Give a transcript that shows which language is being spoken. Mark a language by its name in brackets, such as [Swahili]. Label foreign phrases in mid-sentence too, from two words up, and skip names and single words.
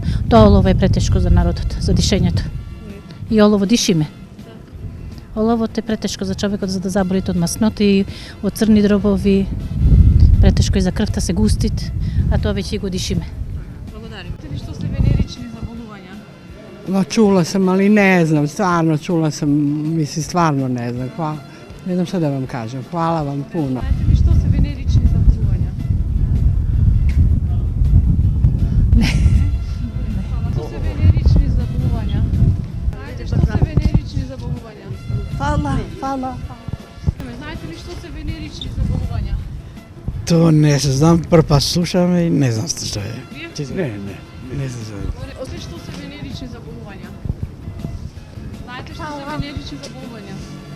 [Macedonian] Тоа олово е претешко за народот, за дишењето. И олово дишиме. Оловото е претешко за човекот за да заболите од масноти и од црни дробови, претешко и за крвта се густит, а тоа веќе го дишиме. Благодарим. Знаете ли што се венерични заболувања? [Serbian] Ma čula sam, ali ne znam, stvarno čula sam, mislim stvarno ne znam, ne znam šta da vam kažem, hvala vam puno. [Macedonian] Знаете ли што се венерични заболувања? [Serbian] Ne. [Macedonian] Што се венерични заболувања? Знаете што се венерични заболувања? [Serbian] Fala. [Macedonian] Знаете ли што се венерични заболувања? [Croatian] To ne znam, prvi pa slušam i ne znam što je. [Macedonian] Вие? [Croatian] Ne znam. [Macedonian] Осе што се венерични заболувања? Знаете што се венерични заболувања?